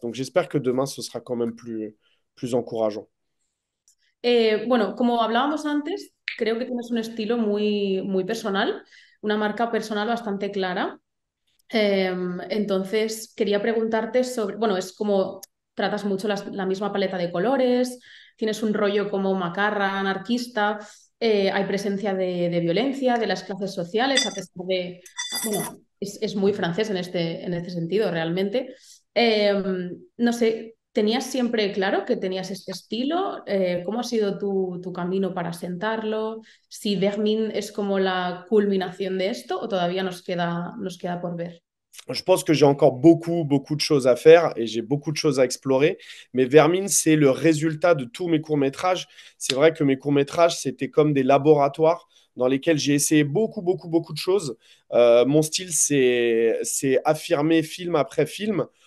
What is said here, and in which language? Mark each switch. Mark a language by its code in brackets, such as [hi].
[fr] Donc j'espère que demain, ce sera quand même plus encourageant. [es] Bueno, como hablábamos antes, creo que tienes un estilo muy, muy personal, una marca personal bastante clara. Entonces, quería preguntarte sobre, bueno, es como tratas mucho la misma paleta de colores, tienes un rollo como macarra, anarquista, hay presencia de violencia, de las clases sociales, a pesar de, bueno, es muy francés en este sentido, realmente. No sé, ¿tenías siempre claro que tenías este estilo? ¿Cómo ha sido tu camino para asentarlo? Si Vermin es como la culminación de esto o todavía nos queda por ver. [fr] Je pense que j'ai encore beaucoup, beaucoup de choses à faire et j'ai beaucoup de choses à explorer. Mais Vermine, c'est le résultat de tous mes courts-métrages. C'est vrai que mes courts-métrages, c'était comme des laboratoires dans lesquels j'ai essayé beaucoup, beaucoup, beaucoup de choses. Mon style, c'est affirmer film après film.